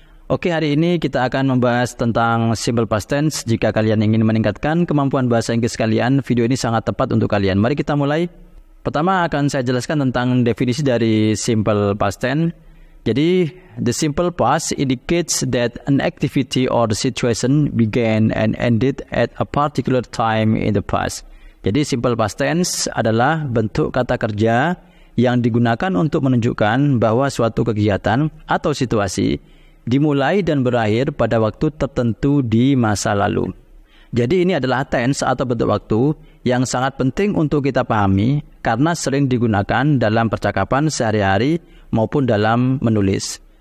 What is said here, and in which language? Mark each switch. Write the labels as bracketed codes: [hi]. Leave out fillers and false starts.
[id] Oke, hari ini kita akan membahas tentang simple past tense. Jika kalian ingin meningkatkan kemampuan bahasa Inggris kalian, video ini sangat tepat untuk kalian. Mari kita mulai. Pertama akan saya jelaskan tentang definisi dari simple past tense. [en] Jadi, the simple past indicates that an activity or situation began and ended at a particular time in the past. [id] Jadi simple past tense adalah bentuk kata kerja yang digunakan untuk menunjukkan bahwa suatu kegiatan atau situasi dimulai dan berakhir pada waktu tertentu di masa lalu. Jadi ini adalah tense atau bentuk waktu yang sangat penting untuk kita pahami karena sering digunakan dalam percakapan sehari-hari maupun dalam menulis.